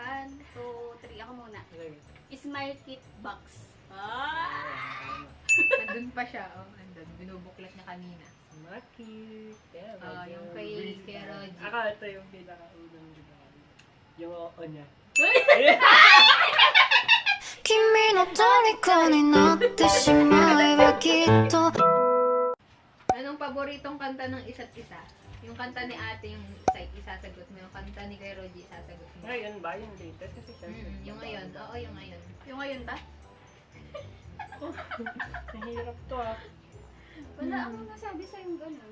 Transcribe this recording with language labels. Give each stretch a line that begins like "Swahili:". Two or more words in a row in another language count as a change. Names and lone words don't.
Filipino: 1, 2, 3. Ako muna. Okay.
English: Smile kit box. Ah!
Filipino: Andun pa siya. Oh, andun. Binubuklat niya kanina. Maki. Yung kay Rogie. Ako, ito yung pinakaunang regalo. Yung oo niya.
Japanese: 君の虜になってしまえばきっと
Filipino: Anong paboritong kanta ng isa't isa? Yung kanta ni ate, yung isasagot mo. Yung kanta ni kay Rogie, isasagot mo. Ngayon ba yung latest? Kasi syempre. Yung ngayon. Oo, yung ngayon. Yung ngayon ba? Nahirap to ah. Wala akong nasabi sa yung gano'n.